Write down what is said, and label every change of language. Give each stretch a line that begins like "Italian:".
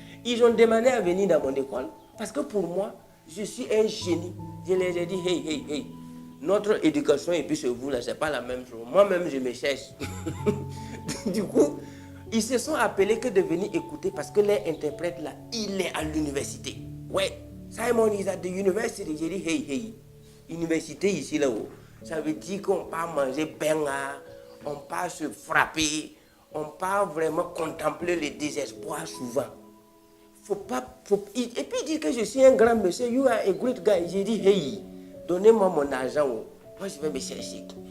French: Ils ont demandé à venir dans mon école parce que pour moi, je suis un génie. Je leur ai dit, hey, notre éducation et puis chez vous, là, c'est pas la même chose. Moi-même, je me cherche. Du coup, ils se sont appelés que de venir écouter parce que l'interprète là, il est à l'université.
English: Ouais, Simon is at the university.
French: J'ai dit, hey, université ici là-haut. Ça veut dire qu'on part manger benga, on part se frapper, on part vraiment contempler le désespoir souvent. Et puis il dit que je suis un grand monsieur,
English: you are a great guy.
French: J'ai dit, hey, donnez-moi mon argent, moi je vais me chercher.